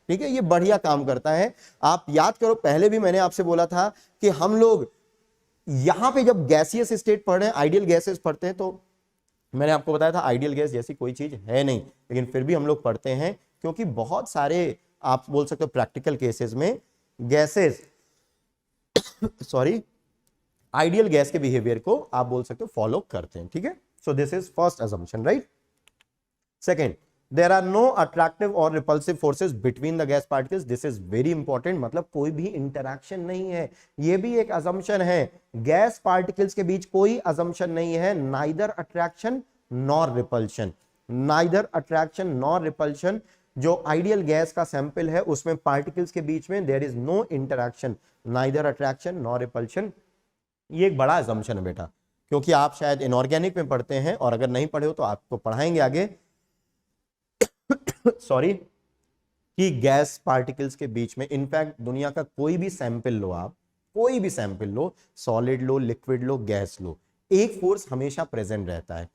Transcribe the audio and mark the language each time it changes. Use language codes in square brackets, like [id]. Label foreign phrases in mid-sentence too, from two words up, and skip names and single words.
[hi] ठीक है, ये बढ़िया काम करता है। आप याद करो, पहले भी मैंने आपसे बोला था कि हम लोग यहां पे जब [en] gaseous state [hi] पढ़ रहे हैं, [en] ideal gases [hi] पढ़ते हैं, तो मैंने आपको बताया था [en] ideal gas [hi] जैसी कोई चीज है नहीं, लेकिन फिर भी हम लोग पढ़ते हैं, क्योंकि बहुत सारे आप बोल सकते हो [en] practical cases [hi] में [en] gases sorry ideal gas [hi] के बिहेवियर को आप बोल सकते हो फॉलो करते हैं। ठीक है, [en] so this is first assumption, राइट। सेकेंड, there are no attractive or repulsive forces between the gas particles. this is very important, [hi] मतलब कोई भी इंटरैक्शन नहीं है, ये भी एक assumption है। [en] gas particles [hi] के बीच कोई assumption नहीं है, [en] neither attraction nor repulsion, neither attraction nor repulsion। [hi] जो [en] ideal gas [hi] का सैंपल है उसमें पार्टिकल्स के बीच में [en] there is no interaction, neither attraction nor repulsion। [hi] ये एक बड़ा assumption है बेटा, क्योंकि आप शायद इनऑर्गेनिक में पढ़ते हैं, और अगर नहीं पढ़े हो तो आपको पढ़ाएंगे आगे सॉरी, कि [en] gas particles [hi] के बीच में, इनफैक्ट दुनिया का कोई भी सैंपल लो, आप कोई भी सैंपल लो, सॉलिड लो, लिक्विड लो, गैस लो, एक फोर्स हमेशा प्रेजेंट रहता है।